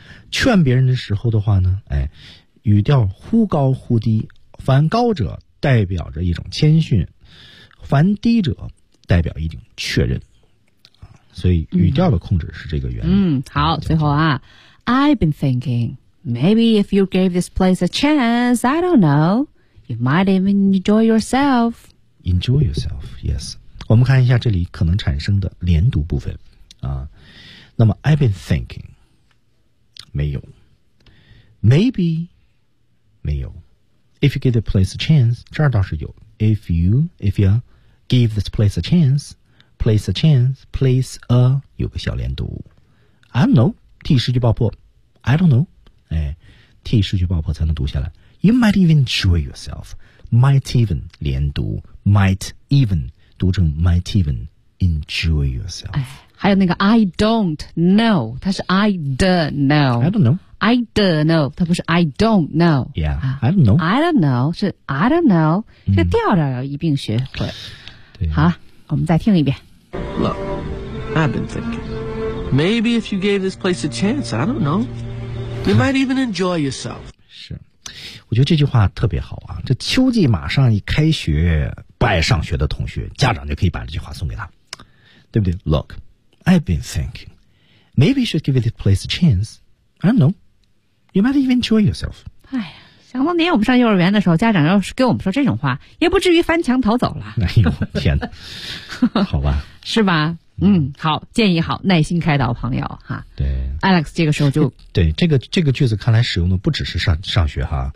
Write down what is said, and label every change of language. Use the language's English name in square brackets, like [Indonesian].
[Chinese] 劝别人的时候的话呢，哎，语调忽高忽低，凡高者代表着一种谦逊，凡低者代表一种确认。所以语调的控制是这个原理。嗯，好，最后啊 [English] ，I've been thinking maybe if you gave this place a chance, I don't know, you might even enjoy yourself. Enjoy yourself, yes. [Chinese] 我们看一下这里可能产生的连读部分啊。 [English] 那么 I've been thinking 没有， maybe 没有， if you give the place a chance [Chinese] 这儿倒是有， [English] if you give this place a chance， place a chance， place a [Chinese] 有个小连读， [English] I don't know， [Chinese] 替失去爆破， [English] I don't know， [Chinese] 哎，替失去爆破才能读下来。 [English] You might even enjoy yourself， might even [Chinese] 连读， [English] might even [Chinese] 读成 [English] might even enjoy yourself。 [Chinese] 哎，还有那个 [English] I don't know， [Chinese] 它是 [English] I don't know。 I don't know。 I don't know， [Chinese] 它不是 [English] I don't know。 Yeah，I don't know。 I don't know [Chinese] 是 I don't know，这个调调要一并学会。对，好，我们再听一遍。 [English] Look, I've been thinking. Maybe if you gave this place a chance, I don't know, you might even enjoy yourself. [Chinese] 是，我觉得这句话特别好啊！这秋季马上一开学。不爱上学的同学，家长就可以把这句话送给他，对不对？ [English] Look, I've been thinking. Maybe you should give this place a chance. I don't know. You might even enjoy yourself. [Chinese] 哎呀，想当年我们上幼儿园的时候，家长要是跟我们说这种话，也不至于翻墙逃走了。哎呦，天哪！好吧。是吧？嗯，好，建议好，耐心开导朋友哈。对，Alex 这个时候就对这个句子看来使用的不只是上学哈